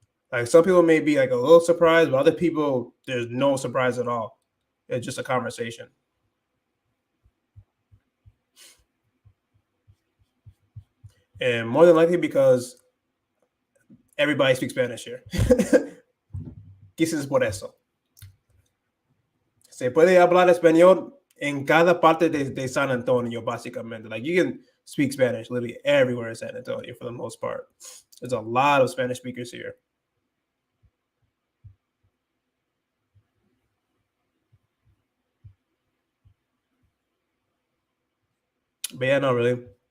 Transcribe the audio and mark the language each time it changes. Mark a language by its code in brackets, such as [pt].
[en] Like some people may be like a little surprised, but other people there's no surprise at all. It's just a conversation. And more than likely because everybody speaks Spanish here. [es] Quizás por eso. Se puede hablar español en cada parte de San Antonio, básicamente. [en] Like you can speak Spanish literally everywhere in San Antonio for the most part. There's a lot of Spanish speakers here. But yeah, not really.